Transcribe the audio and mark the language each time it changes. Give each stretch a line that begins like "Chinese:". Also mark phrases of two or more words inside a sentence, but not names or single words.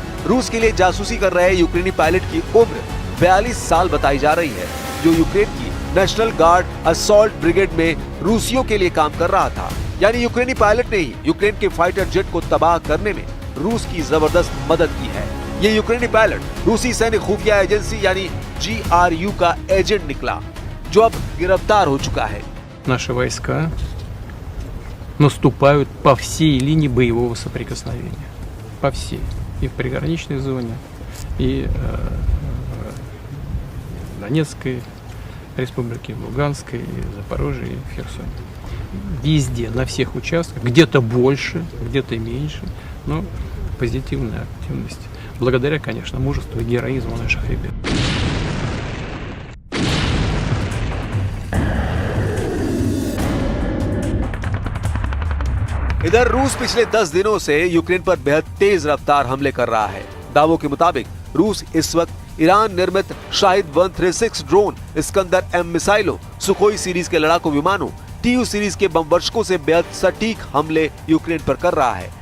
Hindi: रूस के लिए जासूसी कर रहे यूक्रेनी पायलट की उम्र 42 साल बताई जा रही है, जो यूक्रेन की नेशनल गार्ड असॉल्ट ब्रिगेड में रूसियों के लिए काम कर रहा था। यानी यूक्रेनी पायलट ने ही यूक्रेन के
English: fighter jet
Hindi: को तबाह करने में रूस की जबरदस्त मदद की है। ये यूक्रेनी पायलट रूसी सैन्य खुफिया एजेंसी यानी GRU का एजेंट निकला, जो अब गिरफ्तार हो चुका है।
Russian: Наши войска наступают по всей линии боевого соприкосновения. По всей. И в приграничной зоне, и в Донецкой республике, в Луганской, и в Запорожье, и в Херсоне. Везде, на всех участках, где-то больше, где-то меньше, но позитивная активность. Благодаря, конечно, мужеству и героизму наших ребят.
Hindi: इधर रूस पिछले 10 दिनों से यूक्रेन पर बेहद तेज रफ्तार हमले कर रहा है। दावों के मुताबिक रूस इस वक्त ईरान निर्मित शाहिद 136 ड्रोन, इस्कंदर M मिसाइलों, सुखोई सीरीज के लड़ाकू विमानों, TU सीरीज के बम वर्षकों से बेहद सटीक हमले यूक्रेन पर कर रहा है।